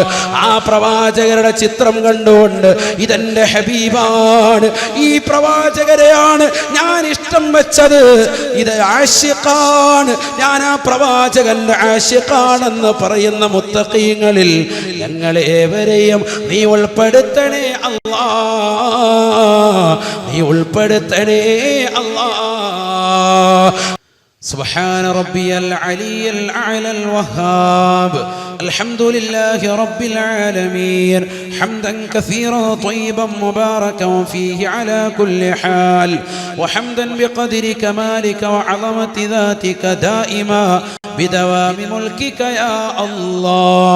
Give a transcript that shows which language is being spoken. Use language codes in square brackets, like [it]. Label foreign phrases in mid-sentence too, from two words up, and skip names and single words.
[ml] ആ പ്രവാചകരുടെ ചിത്രം കണ്ടുകൊണ്ട് ഇതെന്റെ ഹബീബാണ്, ഈ പ്രവാചകരെയാണ് ഞാൻ ഇഷ്ടം വെച്ചത്, ഇത് ആശിഖാണ്, ഞാൻ ആ പ്രവാചകന്റെ ആശിഖാണെന്ന് പറയുന്ന മുത്തഖീങ്ങളിൽ ഞങ്ങളേവരെയും നീ ഉൾപ്പെടുത്തണേ അല്ലാഹ്, നീ ഉൾപ്പെടുത്തണേ അല്ലാഹ്. [ar] سبحان ربي العلي الأعلى الوهاب. الحمد لله رب العالمين حمدا كثيرا طيبا مباركا فيه على كل حال، وحمدا بقدر كمالك وعظمة ذاتك دائما بدوام ملكك يا الله.